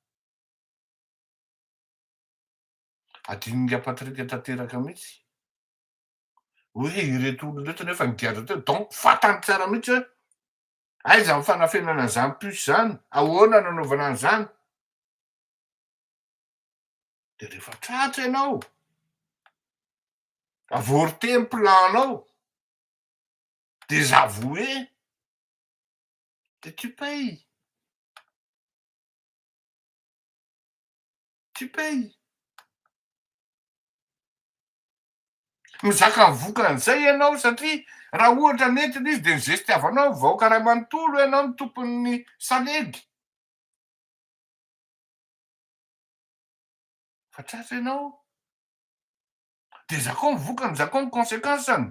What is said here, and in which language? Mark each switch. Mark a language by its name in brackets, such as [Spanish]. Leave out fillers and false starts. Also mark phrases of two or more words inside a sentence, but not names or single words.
[Malagasy] Adino Ngia Patrika tanteraka mihitsy hoe ireto olona reto nefa nigiatra teo, donc fantany tsara mihitsy hoe aiza ny fanafenana an'izany puce zany, ahoana nanaovana an'izany. De rehefa tratra ianao, avorté ny planao, [French] désavoué, de tu payes. Tu payes. [Malagasy] Mizaka mivokan'izay ianao satria raha ohatra nentina izy de nizestiavanao vahoaka ray manontolo ianao ny tompon'ny salegy. Fa tratra ianao, de zakao mivoaka ny zakao ny conséquenceny.